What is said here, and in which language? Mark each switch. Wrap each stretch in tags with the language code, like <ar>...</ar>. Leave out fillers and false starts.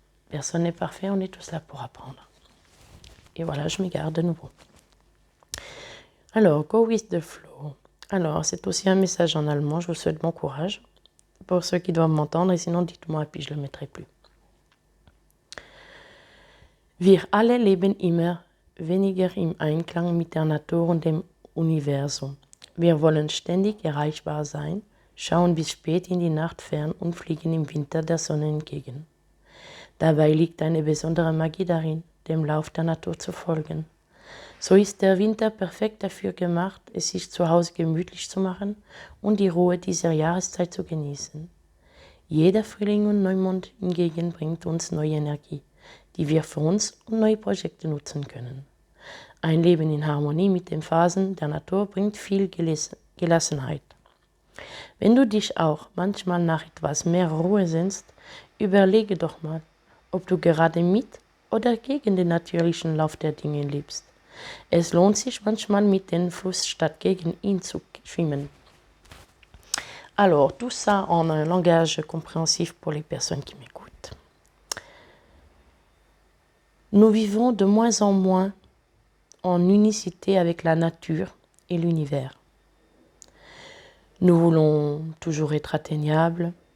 <fr>Personne n'est parfait, on est tous là pour apprendre. Et voilà, je m'égare de nouveau. Alors,</fr> <en>go with the flow.</en> <fr>Alors, c'est aussi un message en allemand, je vous souhaite bon courage. Pour ceux qui doivent m'entendre, et sinon dites-moi, puis je ne le mettrai plus.</fr> <de>Wir alle leben immer weniger im Einklang mit der Natur und dem Universum. Wir wollen ständig erreichbar sein, schauen bis spät in die Nacht fern und fliegen im Winter der Sonne entgegen. Dabei liegt eine besondere Magie darin, dem Lauf der Natur zu folgen. So ist der Winter perfekt dafür gemacht, es sich zu Hause gemütlich zu machen und die Ruhe dieser Jahreszeit zu genießen. Jeder Frühling und Neumond hingegen bringt uns neue Energie, die wir für uns und neue Projekte nutzen können. Ein Leben in Harmonie mit den Phasen der Natur bringt viel Gelassenheit. Wenn du dich auch manchmal nach etwas mehr Ruhe sehnst, überlege doch mal, ob du gerade mit oder gegen den natürlichen Lauf der Dinge lebst. Es lohnt sich manchmal mit dem Fluss statt gegen ihn zu schwimmen.</de> <fr>Alors, tout ça en un langage compréhensif pour les personnes qui m'écoutent. Nous vivons de moins en moins en unicité avec la nature et l'univers. Nous voulons toujours être atteignables,</fr>